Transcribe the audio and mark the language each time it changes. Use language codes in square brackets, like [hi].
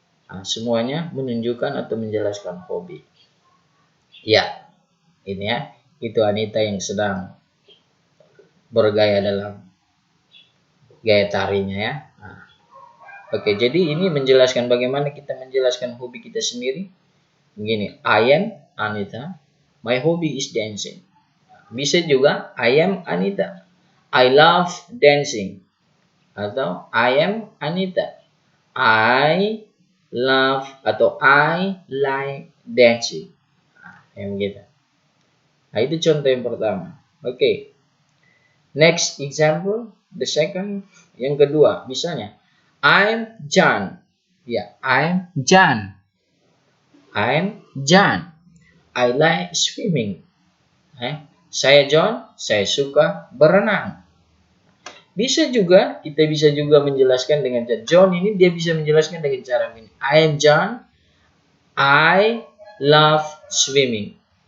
[id] Nah, semuanya menunjukkan atau menjelaskan hobi. Ya, ini ya. Itu Anita yang sedang bergaya dalam gaya tarinya ya. Nah, oke, jadi ini menjelaskan bagaimana kita menjelaskan hobi kita sendiri. Begini, [en] I am Anita, my hobby is dancing. [id] Bisa juga [en] I am Anita, I love dancing. [id] Atau [en] I am Anita, I love [id] atau [en] I like dancing. [id] Nah, yang begitu. Nah, itu contoh yang pertama. [en] Oke. Next example, the second, [id] yang kedua, misalnya [en] I'm John. Ya, I'm John. I'm John. I like swimming. [id] Saya John, saya suka berenang. Bisa juga, kita bisa juga menjelaskan dengan cara John ini dia bisa menjelaskan dengan cara ini. [en] I am John, I love swimming.